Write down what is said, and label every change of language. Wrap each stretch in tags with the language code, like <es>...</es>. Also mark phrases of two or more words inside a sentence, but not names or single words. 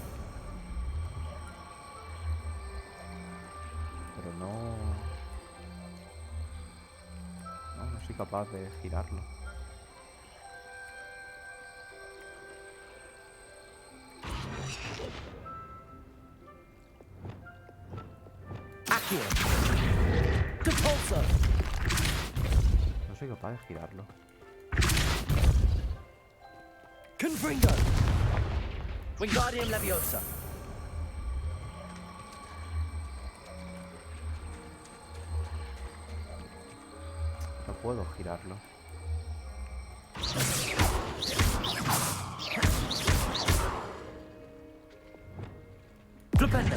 <es>Pero no soy capaz de girarlo. Acei. Depulsor. No soy capaz de girarlo. Confringo. Wingardium Leviosa. No puedo girarlo. Flipendo.</es>